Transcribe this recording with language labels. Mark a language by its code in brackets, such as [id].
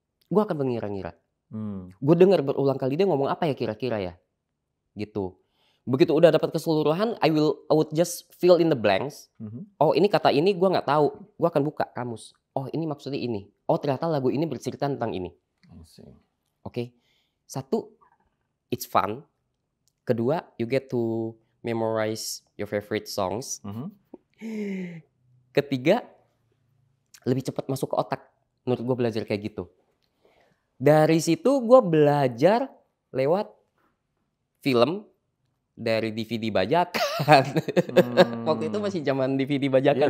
[id] gue akan mengira-ngira. Gue dengar berulang kali dia ngomong apa ya kira-kira ya, gitu. Begitu udah dapat keseluruhan, [en] I would just fill in the blanks. [id] Oh, ini kata ini gue nggak tahu, gue akan buka kamus. Oh, ini maksudnya ini. Oh, ternyata lagu ini bercerita tentang ini. [en] Oke. 1, it's fun. [id] Kedua, [en] you get to memorize your favorite songs. [id] Ketiga, lebih cepat masuk ke otak. Menurut gue belajar kayak gitu. Dari situ gue belajar lewat film dari DVD bajakan. Waktu itu masih zaman DVD bajakan,